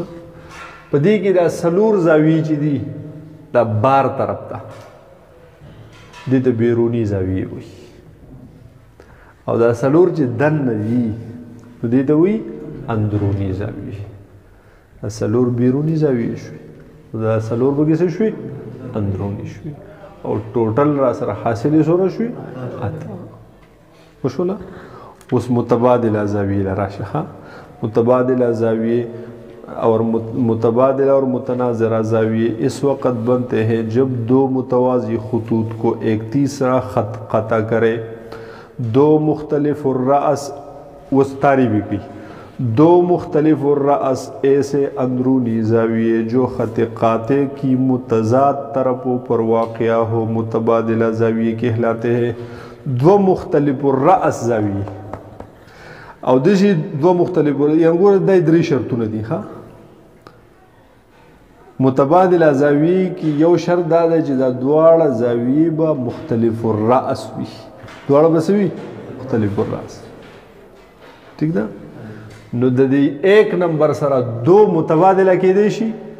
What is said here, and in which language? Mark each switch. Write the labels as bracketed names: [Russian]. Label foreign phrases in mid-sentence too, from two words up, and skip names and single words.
[Pashto] په دې کې دا 4 زاویې چې دي دا بار طرف ته دې ته بیروني زاویې وایي، او دا 4 چې دننه دي نو دې ته وایي اندروني زاویې. دا 4 بیروني زاویې شوې، دا 4 به څه شوې؟ اندروني شوې. او ټوټل را سره حاصلې څومره شوې؟ 8. وشوله؟ اوس متبادله زاویې له راشه ښه. [Urdu] متبادله زاویے اور متبادل اور متناظرہ زاویے اس وقت بنتے ہیں جب دو متوازی خطوط کو ایک تیسرا خط قطع کرے. دو مختلف الرأس وستاری بھی کی دو مختلف الرأس ایسے اندرونی زاویے جو خط قاطع کی متضاد طرفوں پر واقع ہو متبادلہ زاویے کہلاتے ہیں. دو مختلف الرأس زاویے [Pashto] او دشي دوه مختلف یعنی ګوره دا درې شرطونه دي ها متبادله زاویې کې یو شرط دا دی چې دا دواړه زاویې به مختلف الراس وي دواړه به څه وي مختلف الراس ٹھیک ده نو د دې 1 نمبر سره دو متبادله کېدی شي